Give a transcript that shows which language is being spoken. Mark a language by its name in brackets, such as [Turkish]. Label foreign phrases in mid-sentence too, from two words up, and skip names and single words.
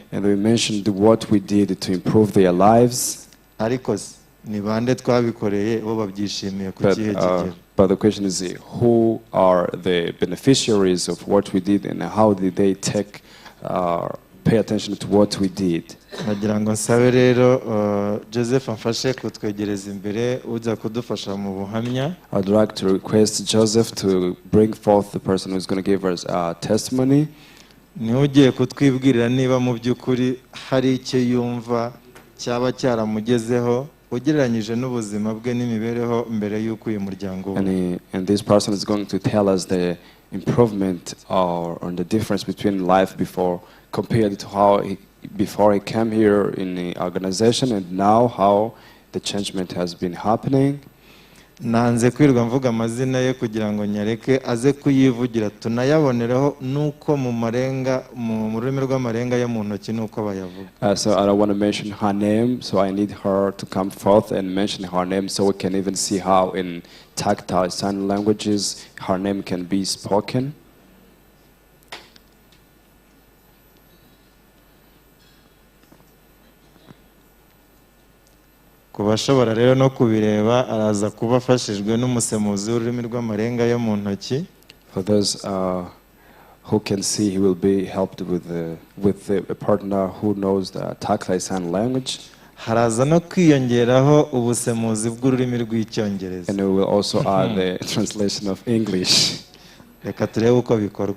[English] And we mentioned what we did to improve their lives. [Kinyarwanda] Ariko ni bande twabikoreye bo babyishimiye ku kihe kigero. [English] But the question is, who are the beneficiaries of what we did and how did they pay attention to what we did? [Kinyarwanda] Nagira ngo nsabe rero Joseph amfashe kutwegereza imbere uza kudufasha mu buhamya. [English] I'd like to request Joseph to bring forth the person who's going to give us a testimony. [Kinyarwanda] Ni ugiye kutwibwirira niba mu by'ukuri hari icyo yumva cyaba cyaramugezeho ugereranyije n'ubuzima bwe n'imibereho mbere y'uko uyu muryango. [English] And this person is going to tell us the improvement or the difference between life before compared to how before he came here in the organization and now how the changement has been happening. [Kinyarwanda] Nanze kwirwa mvuga amazina ye kugira ngo nyareke aze kuyivugira tunayaboneraho nuko mu marenga mu rurimi rw'amarenga yo mu ntoki nuko bayavuga. [English] So I don't want to mention her name, so I need her to come forth and mention her name so we can even see how in tactile sign languages her name can be spoken. [Kinyarwanda] Kubashobora rero no kubireba araza kuba afashijwe n'umusemuzi w'ururimi rw'amarenga yo mu ntoki. [English] For those who can see, he will be helped with a partner who knows the tactile sign language. [Kinyarwanda] Haraza no kwiyongeraho ubusemuzi bw'ururimi rw'icyongereza. [English] And we will also add the translation of English. [Kinyarwanda] Reka turebe uko bikorwa.